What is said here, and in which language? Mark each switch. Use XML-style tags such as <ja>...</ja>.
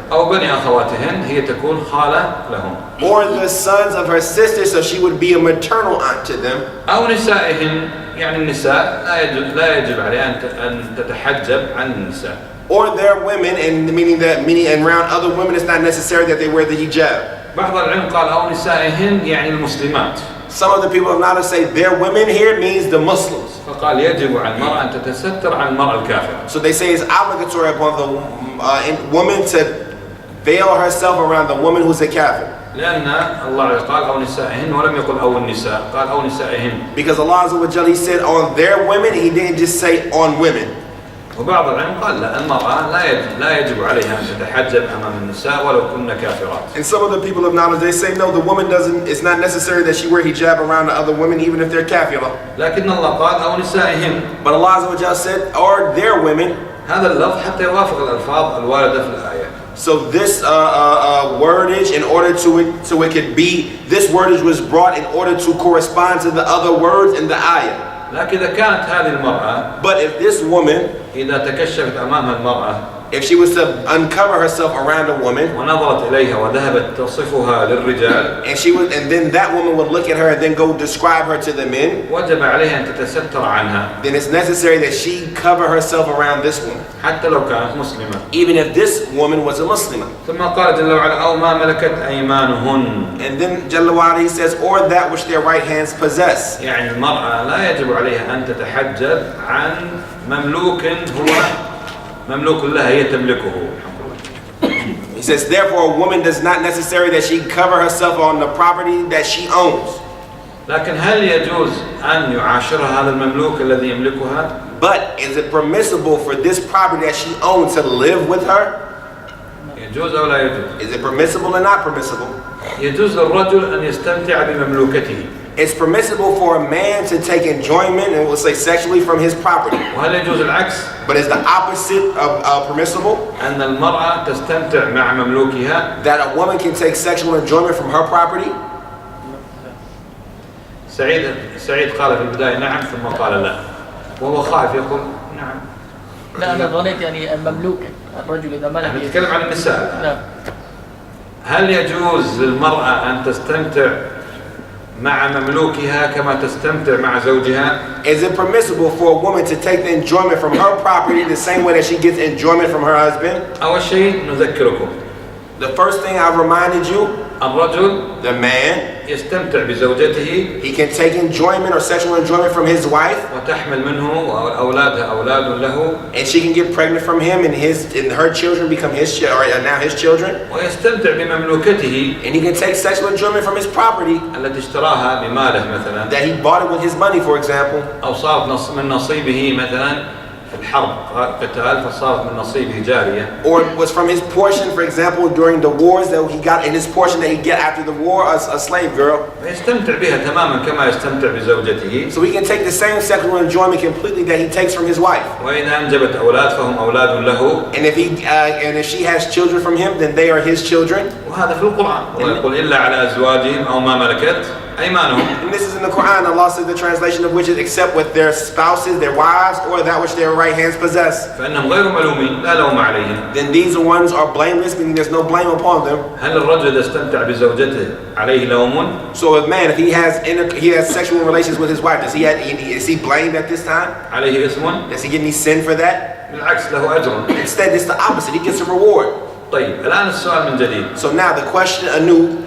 <ar>أو بني أخواتهن هي تكون خالة لهم.</ar> <en>Or the sons of her sisters, so she would be a maternal aunt to them.</en> <ar>أو نسائهن يعني النساء لا يجب عليها أن تتحجب عن النساء.</ar> <en>Or their women, and meaning and around other women, it's not necessary that they wear the hijab.</en> <ar>بعض العلم قال أو نسائهن يعني المسلمات.</ar> <en>Some of the people of knowledge say their women here means the Muslims.</en> <ar>فقال يجب على المرأة أن تتستر عن المرأة الكافرة.</ar> <en>So they say it's obligatory upon the woman to veil herself around the woman who's a kafir.</en> <ar>لأن الله قال أو نسائهن ولم يقل أو النساء، قال أو نسائهن.</ar> <en>Because Allah Azza wa Jalla, He said on their women, He didn't just say on women.</en> <ar>وبعض العلم قال لا، المرأة لا يجب عليها أن تتحجب أمام النساء ولو كن كافرات.</ar> <en>And some of the people of knowledge, they say no, the woman doesn't. It's not necessary that she wear hijab around the other women, even if they're kafira.</en> <ar>لكن الله قال أو نسائهن.</ar> <en>But Allah Azza wa Jalla said, or their women.</en> <ar>هذا اللفظ حتى يوافق الألفاظ الواردة في الآية.</ar> <en>So this wordage, in order so it could be, this wordage was brought in order to correspond to the other words in the ayah.</en> <ar>لكن إذا كانت هذه المرأة</ar> <en>But if this woman,</en> <ar>إذا تكشفت أمامها المرأة</ar> <en>if she was to uncover herself around a woman,</en> <ar>ونظرت إليها وذهبت تصفها للرجال</ar> <en>and then that woman would look at her and then go describe her to the men,</en> <ar>وجب عليها أن تتستر عنها</ar> <en>then it's necessary that she cover herself around this woman,</en> <ar>حتى لو كانت مسلمة.</ar> <en>even if this woman was a Muslimah.</en> <ar>ثم قال جل وعلا أو ما ملكت أيمانهن.</ar> <en>And then Jalla wa Ala, He says, or that which their right hands possess.</en> <ar>يعني المرأة لا يجب عليها أن تتحجب عن مملوك هو مملوك لها هي تملكه.</ar> <en>He says, therefore, a woman does not necessary that she cover herself on the property that she owns.</en> <ar>لكن هل يجوز أن يعاشرها هذا المملوك الذي يملكها؟</ar> <en>But is it permissible for this property that she owns to live with her?</en> <ar>يجوز أو لا يجوز؟</ar> <en>Is it permissible or not permissible?</en> <ar>يجوز للرجل أن يستمتع بمملوكته.</ar> <en>It's permissible for a man to take enjoyment, and we'll say sexually, from his property.</en> <ar>وهل يجوز العكس؟</ar> <en>But is the opposite of permissible?</en> <ar>أن المرأة تستمتع مع مملوكها.</ar> <en>That a woman can take sexual enjoyment from her property?</en> <ar>سعيد قال في البداية نعم ثم قال لا وهو خائف يقول نعم. لا أنا ظنيت يعني المملوك الرجل إذا ملك. نتكلم عن النساء. نعم. هل يجوز للمرأة أن تستمتع مع مملوكها كما تستمتع مع زوجها؟</ar> <en>Is it permissible for a woman to take the enjoyment from her property the same way that she gets enjoyment from her husband?</en> <ar>أول شيء نذكركم.</ar> <en>The first thing I've reminded you,</en> <ar>الرجل</ar> <en>the man,</en> <ar>يستمتع بزوجته.</ar> <en>he can take enjoyment or sexual enjoyment from his wife,</en> <ar>وتحمل منه وأولادها أولاد له.</ar> <en>and she can get pregnant from him, and her children become his or now his children.</en> <ar>ويستمتع بمملوكته.</ar> <en>And he can take sexual enjoyment from his property</en> <ar>التي اشتراها بماله مثلا.</ar> <en>that he bought it with his money, for example.</en> <ar>أو صارت من نصيبه مثلا في الحرب قتال فصارت من نصيبه جارية.</ar> <en>Or it was from his portion, for example, during the wars that he got in his portion that he get after the war, a slave girl.</en> <ar>يستمتع بها تماما كما يستمتع بزوجته.</ar> <en>So he can take the same sexual enjoyment completely that he takes from his wife.</en> <ar>وإذا أنجبت أولاد فهم أولاد له.</ar> <en>And if she has children from him, then they are his children.</en> <ar>وهذا في القرآن. ويقول إلا على أزواجهم أو ما ملكت أيمانهم.</ar> <en>And this is in the Quran. Allah says the translation of which is except with their spouses, their wives, or that which their right hands possess.</en> <ar>فإنهم غير ملومين لا لوم عليهم.</ar> <en>Then these ones are blameless, meaning there's no blame upon them.</en> <ar>هل الرجل إذا استمتع بزوجته عليه لوم؟</ar> <en>So if man, if he has sexual relations with his wife, is he blamed at this time?</en> <ar>عليه اسم؟</ar> <en>Does he get any sin for that?</en> <ar>بالعكس له أجر.</ar> <en>Instead, it's the opposite. He gets a reward.</en> <ar>طيب الآن السؤال من جديد.</ar> <en>So now the question anew:</en>